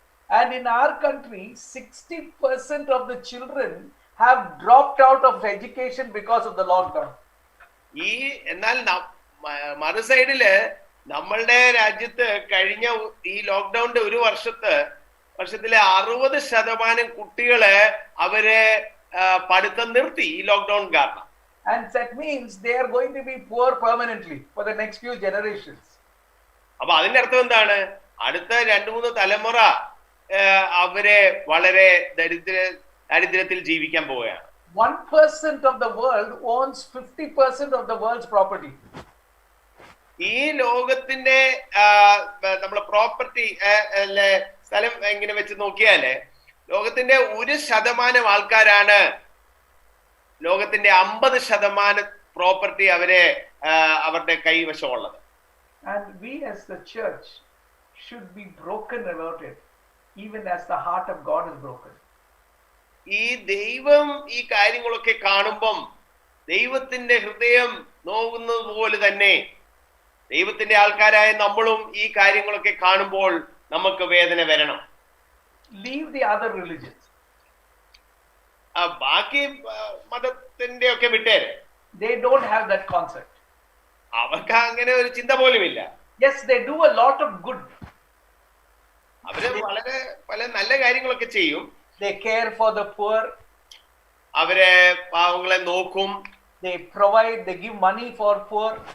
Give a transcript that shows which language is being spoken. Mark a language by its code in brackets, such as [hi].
[en] And in our country, 60% of the children have dropped out of education because of the lockdown. [ml] എന്നാൽ മറു സൈഡില് നമ്മളുടെ രാജ്യത്ത് കഴിഞ്ഞ ഈ ലോക്ക്ഡൌണിന്റെ ഒരു വർഷത്തിലെ 60% കുട്ടികള് അവര് പഠിത്തം നിർത്തി ഈ ലോക്ക്ഡൌൺ കാരണം. [en] And that means they are going to be poor permanently for the next few generations. [ml] അപ്പൊ അതിന്റെ അർത്ഥം എന്താണ്? അടുത്ത 2-3 തലമുറ അവരെ വളരെ ദരിദ്രത്തിൽ ജീവിക്കാൻ പോവുകയാണ്. [en] 1% of the world owns 50% of the world's property. [ml] ഈ ലോകത്തിന്റെ നമ്മളെ പ്രോപ്പർട്ടി സ്ഥലം എങ്ങനെ വെച്ച് നോക്കിയാല് ലോകത്തിന്റെ 1% ആൾക്കാരാണ് ലോകത്തിന്റെ 50% പ്രോപ്പർട്ടി അവരുടെ കൈവശമുള്ളത്. [en] And we as the church should be broken about it, even as the heart of God is broken. [ml] ഈ ദൈവം ഈ കാര്യങ്ങളൊക്കെ കാണുമ്പം ദൈവത്തിന്റെ ഹൃദയം നോവുന്നത് പോലെ തന്നെ ദൈവത്തിന്റെ ആൾക്കാരായ നമ്മളും ഈ കാര്യങ്ങളൊക്കെ കാണുമ്പോൾ നമുക്ക് വേദന വരണം. [en] Leave the other religions. [ml] ബാക്കി മതത്തിന്റെ ഒക്കെ വിട്ടേര്. [en] They don't have that concept. [ml] അവർക്ക് അങ്ങനെ ഒരു ചിന്ത പോലുമില്ല. [en] Yes, they do a lot of good. [ml] അവര് വളരെ പല നല്ല കാര്യങ്ങളൊക്കെ ചെയ്യും. [en] They care for the poor. [ml] അവരെ പാവങ്ങളെ നോക്കും. [en] They provide, they give money for poor.